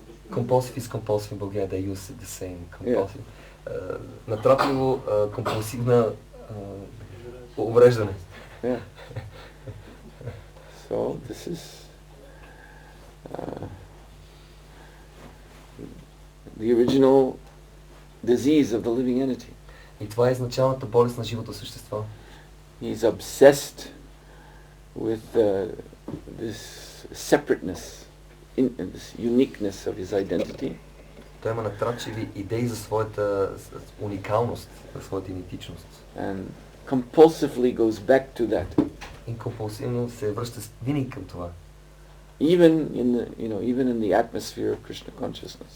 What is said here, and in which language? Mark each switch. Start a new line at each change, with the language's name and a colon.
English: Compulsive is compulsive in Bulgaria, they use the same compulsive.
Bulgarian: Натрапливо компулсивна увреждане.
English: Yeah. So this is the original disease of the living entity.
Bulgarian: И това е изначалната болест на живото същество.
English: He's obsessed with this separateness, this uniqueness of his identity.
Bulgarian: Той има натрапчиви идеи за своята уникалност, за своята идентичност.
English: And compulsively goes back to that.
Bulgarian: И компулсивно се връща винаги към това.
English: Even in the atmosphere of Krishna consciousness.